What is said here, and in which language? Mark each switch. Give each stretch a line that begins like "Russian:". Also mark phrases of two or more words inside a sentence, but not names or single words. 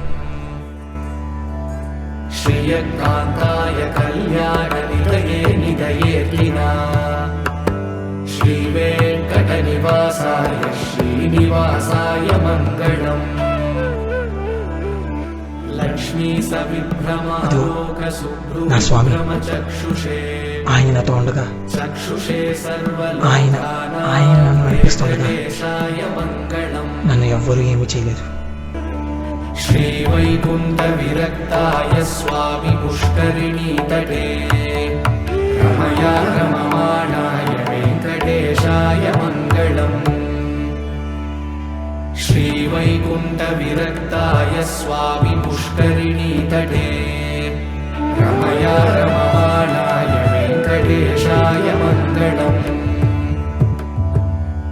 Sanskrit: శ్రీయకాంతాయ కళ్యాణ నిదయే నిదయేర్లినా శ్రీ వెంకట నివాసాయ శ్రీనివాసాయ మంగళం. లక్ష్మీ సవిభ్రమాలోక
Telugu: నా స్వామి,
Sanskrit: చక్షుషే
Telugu: ఆయన నాతో ఉండగా,
Sanskrit: చక్షుషే
Telugu: ఆయన నన్ను నడిపిస్తుండగా
Sanskrit: మంగళం.
Telugu: నన్ను ఎవ్వరూ ఏమీ చేయలేరు.
Sanskrit: श्रीवैकुण्ठ विरक्ताय स्वामी पुष्करिणी तटे रमया रममाणाय वेङ्कटेशाय मङ्गलम्. श्रीवैकुण्ठ विरक्ताय स्वामी पुष्करिणी तटे रमया रममाणाय वेङ्कटेशाय मङ्गलम्.